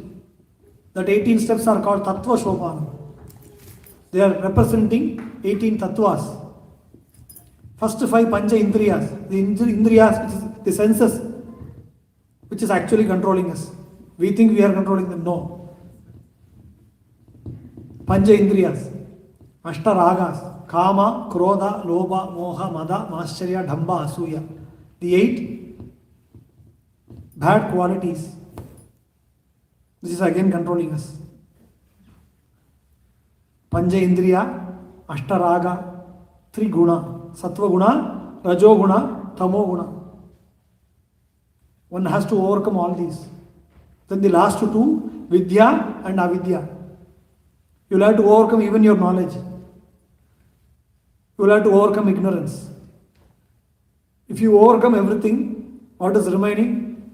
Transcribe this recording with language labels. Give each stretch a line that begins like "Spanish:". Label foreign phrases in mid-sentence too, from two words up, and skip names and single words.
English: That 18 steps are called
Sanskrit: Tattva Shobhana.
English: They are representing 18 Tattvas. First 5
Sanskrit: Pancha Indriyas,
English: the Indriyas, which is the senses, which is actually controlling us. We think we are controlling them. No.
Sanskrit: Pancha Indriyas, Ashtaragas, Kama, Krodha, Lobha, Moha, Mada, Mascharya, Dhamba, Asuya.
English: The 8 bad qualities. This is again controlling us.
Sanskrit: Pancha Indriya, Ashtaraga, 3 Guna, Sattva Guna, Rajo Guna, Tamo Guna.
English: One has to overcome all these. Then the last 2, Vidya and Avidya. You will have to overcome even your knowledge. You will have to overcome ignorance. If you overcome everything, what is remaining?